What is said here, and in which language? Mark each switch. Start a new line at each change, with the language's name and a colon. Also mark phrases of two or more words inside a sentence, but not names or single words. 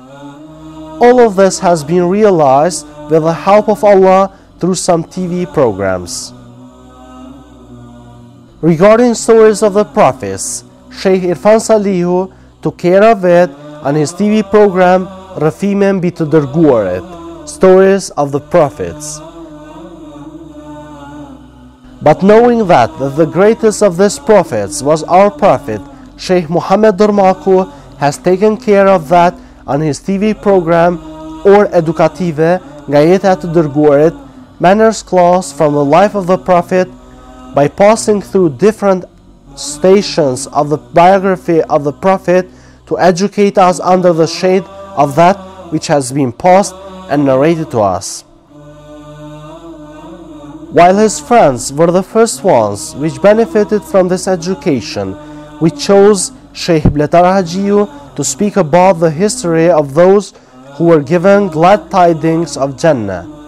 English: All of this has been realized with the help of Allah through some TV programs. Regarding stories of the prophets, Sheikh Irfan Salihu took care of it on his TV program Rafime mbi të dërguarit, Stories of the Prophets. But knowing that the greatest of these prophets was our prophet, Sheikh Muhammad Dormaku has taken care of that on his TV program Or Edukative nga jeta e të dërguarit, Manners Class from the Life of the Prophet, by passing through different stations of the biography of the Prophet to educate us under the shade of that which has been passed and narrated to us. While his friends were the first ones which benefited from this education, we chose Sheikh Bletar Hajiu to speak about the history of those who were given glad tidings of Jannah.